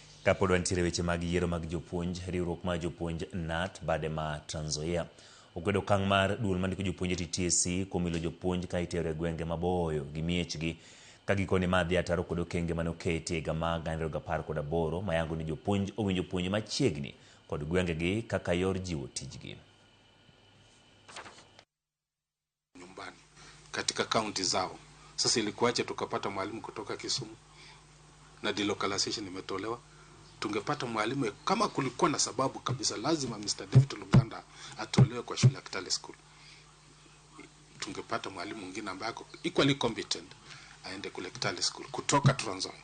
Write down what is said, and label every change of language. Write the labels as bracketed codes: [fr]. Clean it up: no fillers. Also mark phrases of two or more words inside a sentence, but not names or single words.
[luo] Kapod wantiere weche mag yiero mag jopuonj, riwruok mar jopuonj NAT bade ma Trans Nzoia okwedo okang' mar duol mandiko jopuonj TSC kuom ilo jopuonj ka itero e gwenge maboyo gi miechgi ka gikone madhi ataro kod okenge mane oketi e higa mag 2018 mayango ni jopuonj owinjo puonj machiegni kod gwengegi kaka yor jiwo tijgi. [sw] Nyumbani katika kaunti zao. Sasa ilikuwaje tukapata mwalimu kutoka Kisumu na delocalization imetolewa? Tungepata mwalimu kama kulikuwa na sababu kabisa, lazima Mr. David Luganda atolewe kwa shule ya Kitale School. Tungepata mwalimu mwingine ambaye [en] equally competent [sw] aende kule Kitale School kutoka Trans Nzoia.